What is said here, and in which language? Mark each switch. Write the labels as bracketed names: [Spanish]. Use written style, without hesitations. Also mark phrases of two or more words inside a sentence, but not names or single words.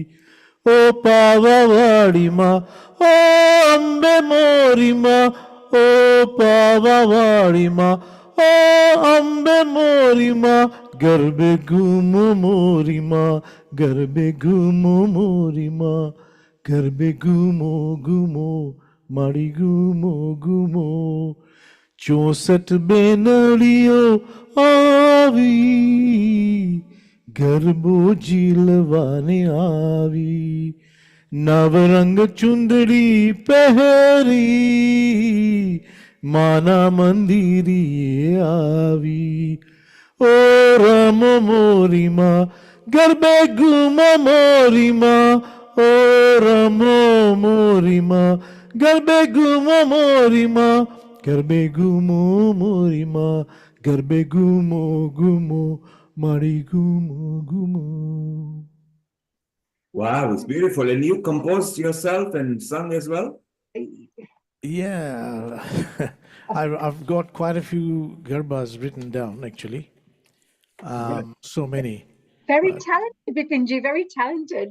[Gujarati] ઓ પાવાવાડી મા, ઓ અંબે મોરી મા, ઓ પાવાવાડી મા, ઓ અંબે મોરી મા, ગરબે ઘૂમો મોરી મા, ગરબે ઘૂમો મોરી મા, ગરબે ઘૂમો ઘૂમો, મારી ઘૂમો ઘૂમો. 64 બેનડીઓ આવી ગરબો ઝીલવાને આવી નવરંગ ચુંદડી પહેરી માના મંદિરીએ આવી ઓ રમ મોરીમાં ગરબે ગુમો મોરીમાં ઓ રમો મોરીમાં ગરબે ગુમો મોરીમાં ગરબે ગુમો મોરીમાં ગરબે ગુમો ગુમો મારી ગુમો ગુમો. [English] Wow, it's beautiful. And you composed yourself and sung as well? Yeah, I've got quite a few garbas written down actually. So many. Very talented, Bipinji, very talented.